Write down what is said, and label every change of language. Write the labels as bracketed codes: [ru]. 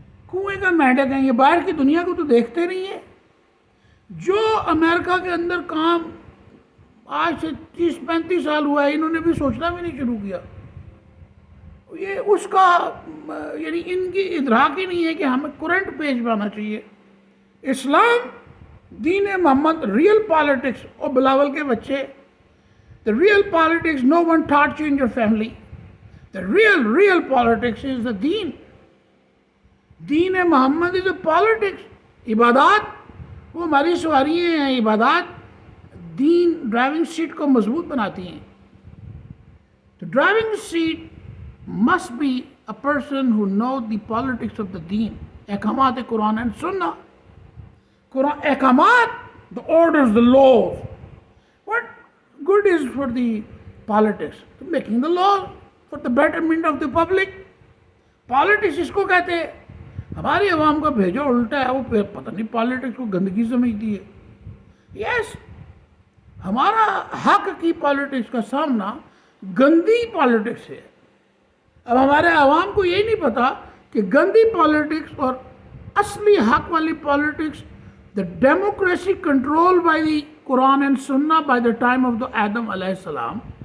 [ur] کنویں کا مینڈک ہے. یہ باہر کی دنیا کو تو دیکھتے نہیں ہیں. جو امریکہ کے اندر کام آج سے 30-35 سال ہوا ہے, انہوں نے بھی سوچنا بھی نہیں شروع کیا. یہ اس کا یعنی ان کی ادراک ہی نہیں ہے کہ ہمیں کرنٹ پیج پہ آنا چاہیے. اسلام دین محمد, ریئل پالیٹکس. اور بلاول کے بچے, [en] the real politics, no one taught you in your family. The real politics is the deen. دین Muhammad is a politics. [ur] عبادات وہ ہماری سواریاں ہیں. عبادات دین ڈرائیونگ سیٹ کو مضبوط بناتی ہیں. [en] The driving seat must be a person who knows the politics of the deen. [ur] احکامات قرآن and سنہ. [en] قرآن احکامات, the orders, the laws. What good is for the politics? Making the laws for the betterment of the public. [ur] Politics اس کو کہتے ہیں. ہماری عوام کا بھیجا الٹا ہے. وہ پتہ نہیں پالیٹکس کو گندگی سمجھتی ہے. یس, ہمارا حق کی پالیٹکس کا سامنا گندی پالیٹکس ہے. اب ہمارے عوام کو یہ نہیں پتا کہ گندی پالیٹکس اور اصلی حق والی politics, [en] the democracy controlled by the Quran and Sunnah by the time of the Adam [ur] علیہ السلام.